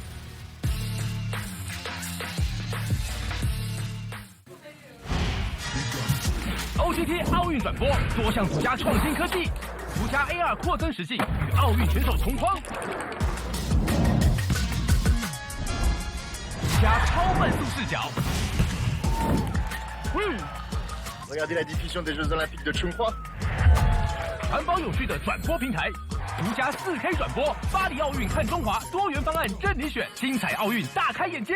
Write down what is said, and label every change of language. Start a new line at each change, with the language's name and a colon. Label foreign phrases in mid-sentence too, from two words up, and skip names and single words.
Chinese: OGT 奥运转播，多项独家创新科技，独家 AR 扩增实境，与奥运选手同框，加超慢速视角。
French: Regardez la diffusion des Jeux Olympiques de Chongqing。
Chinese: 环保有序的转播平台，独家4K 转播，巴黎奥运看中华，多元方案任你选，精彩奥运大开眼界。